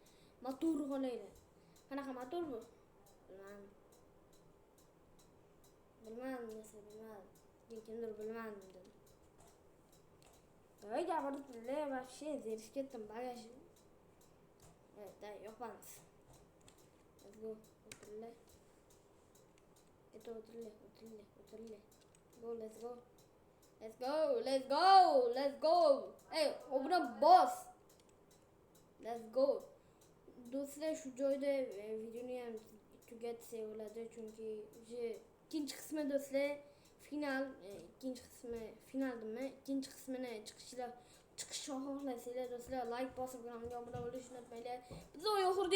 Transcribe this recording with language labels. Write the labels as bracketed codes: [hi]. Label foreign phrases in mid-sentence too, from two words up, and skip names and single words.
[uz] Motorni qo'yinglar. Qanaqa motor bu? Bilmadim do'stlar, bilmadim. Kimdir bilmadim dedi. Davay gapiringlar, вообще zerish ketdim bagaj. Da yopamiz. [en] Let's go. [uz] O'tiringlar. O'tiringlar. [en] Go, let's go. [uz] Hey, obuna bos. [en] Let's go. [uz] Do'stlar, shu joyda videoni ham tugatsak bo'ladi, chunki ikkinchi qismi do'stlar final, ikkinchi qismi finaldimi? Ikkinchi qismini chiqishni xohlasanglar do'stlar, like bosib kanalga obuna bo'lishni unutmanglar.